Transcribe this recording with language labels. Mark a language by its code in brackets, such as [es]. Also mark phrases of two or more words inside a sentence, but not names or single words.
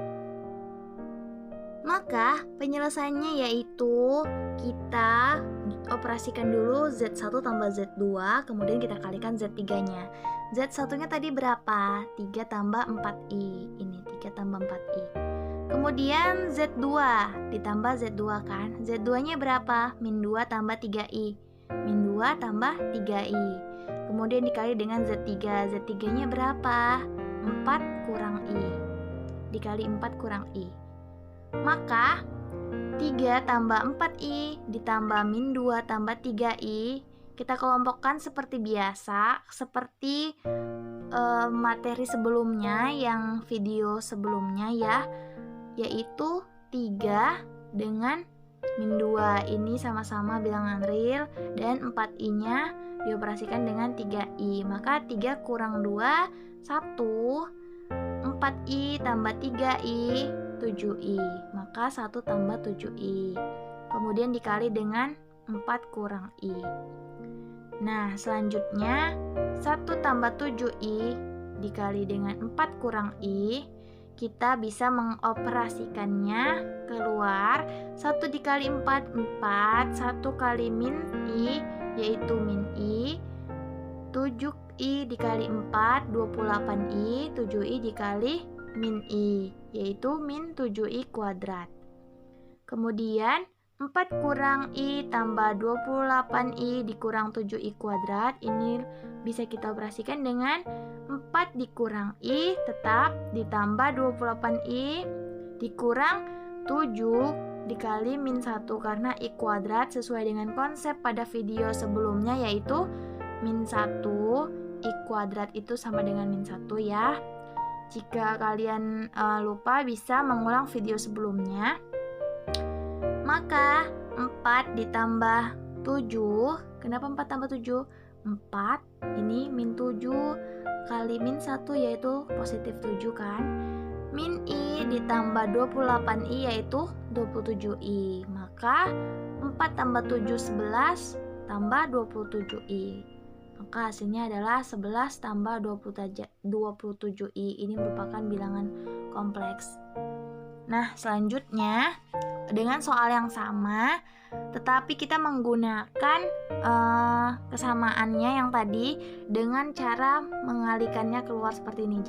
[id] Maka penyelesaiannya yaitu kita operasikan dulu Z1 tambah Z2, kemudian kita kalikan Z3-nya. Z1-nya tadi berapa? 3 tambah 4I. Ini 3 tambah 4I. Kemudian Z2 ditambah Z2 kan. Z2-nya berapa? Min 2 tambah 3I. Min 2 tambah 3I. Kemudian dikali dengan Z3. Z3-nya berapa? 4 kurang I. Dikali 4 kurang I. Maka 3 tambah 4I ditambah min 2 tambah 3I kita kelompokkan seperti biasa, seperti materi sebelumnya yang video sebelumnya ya, yaitu 3 dengan min 2 ini sama-sama bilangan real dan 4I-nya dioperasikan dengan 3I. Maka 3 kurang 2 1, 4I tambah 3I 7I, maka 1 tambah 7I. Kemudian dikali dengan 4 kurang I. Nah, selanjutnya 1 tambah 7I dikali dengan 4 kurang I, kita bisa mengoperasikannya keluar 1 dikali 4, 4, 1 kali min I, yaitu min I, 7I dikali 4, 28I, 7I dikali min I, yaitu min 7I kuadrat. Kemudian 4 kurang I tambah 28I dikurang 7I kuadrat, ini bisa kita operasikan dengan 4 dikurang I tetap ditambah 28I dikurang 7 dikali min 1, karena I kuadrat sesuai dengan konsep pada video sebelumnya yaitu min 1, I kuadrat itu sama dengan min 1 ya. Jika kalian lupa bisa mengulang video sebelumnya. Maka 4 ditambah 7, kenapa 4 tambah 7? 4, ini min 7 kali min 1 yaitu positif 7 kan. Min I ditambah 28I yaitu 27I. Maka 4 tambah 7, 11 tambah 27I. Maka hasilnya adalah 11 tambah 27I. Ini merupakan bilangan kompleks. Nah, selanjutnya dengan soal yang sama, tetapi kita menggunakan kesamaannya yang tadi dengan cara mengalikannya keluar seperti ini.